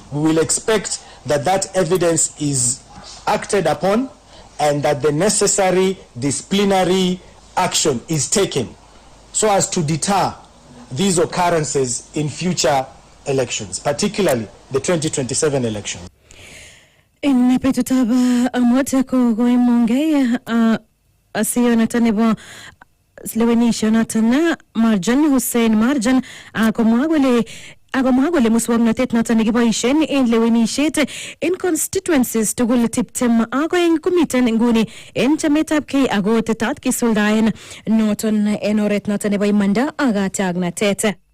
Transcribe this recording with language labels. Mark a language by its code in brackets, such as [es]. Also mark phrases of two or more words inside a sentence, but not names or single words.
[en] We will expect that that evidence is acted upon and that the necessary disciplinary action is taken so as to deter these occurrences in future elections, particularly the 2027 election. [kln] In betutab amot koimongei asiyonoton nebo lewenishonoton Marjan Hussein Marjan komwa kole muswoknotet noton nekiboisien en lewenishet en constituencies tugul 22 komiten nguni en chametabgei ako tetat kisuldaen noton en oret noton nebo imanda ak katiaknatet.